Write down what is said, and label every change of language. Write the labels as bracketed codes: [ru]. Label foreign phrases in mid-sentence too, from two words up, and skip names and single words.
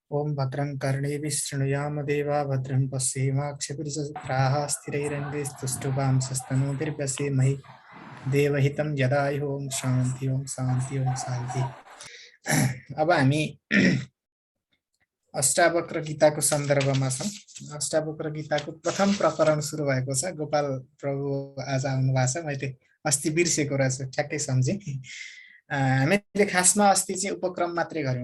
[sa] ओम भद्रं कर्णेभिः शृणुयाम देवा भद्रं पश्येमाक्षभिर्यजत्राः स्थिरैरङ्गैस्तुष्टुवांसस्तनूभिर्व्यसेमहि देवहितं यदायुः ओम शान्ति ओम शान्ति ओम शान्ति। [ne] अब हामी अष्टावक्र गीताको सन्दर्भमा छौँ। अष्टावक्र गीताको प्रथम प्रकरण सुरु भएको छ। गोपाल प्रभु आज आउनु भएको छ। मैले अस्ति बिर्सेको रहेछु, ठ्याक्कै सम्झेँ। हामीले खासमा अस्ति चाहिँ उपक्रम मात्रै गऱ्यौँ।